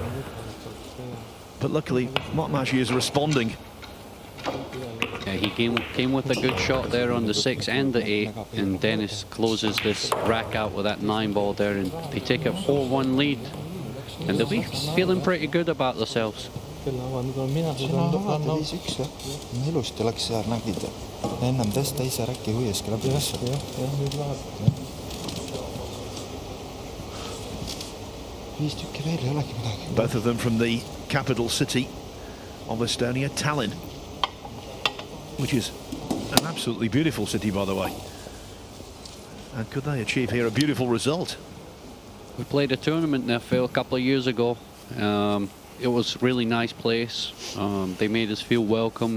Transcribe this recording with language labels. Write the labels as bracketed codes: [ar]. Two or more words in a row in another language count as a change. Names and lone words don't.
[en] But luckily, Mark Magi is responding. Yeah, he came with a good shot there on the 6 and the 8, and Denis closes this rack out with that 9 ball there, and they take a 4-1 lead. And they'll be feeling pretty good about themselves. [et] Sina vaata 5-1 jah? Ilusti läks seal, nägid. Ennem tõsta ise räki huieski läbi kasvab. Jah, nüüd läheb. 5 tükki veel ei olegi midagi. [en] Both of them from the capital city of Estonia, Tallinn, which is an absolutely beautiful city, by the way. And could they achieve here a beautiful result? We played a tournament there, Phil, a couple of years ago. It was a really nice place. They made us feel welcome.